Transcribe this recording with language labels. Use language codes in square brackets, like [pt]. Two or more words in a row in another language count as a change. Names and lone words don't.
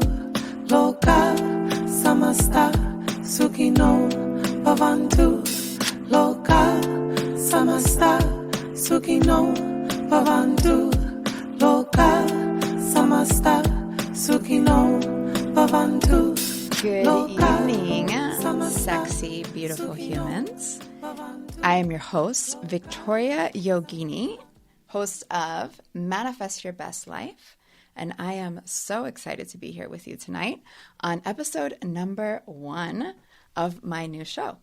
[sa] Loka samasta sukino bhavantu. Loka samasta sukino bhavantu. Loka samasta sukino bhavantu. [en] Good evening, sexy, beautiful humans. I am your host, Victoria Yogini, host of Manifest Your Best Life, and I am so excited to be here with you tonight on episode number 1 of my new show.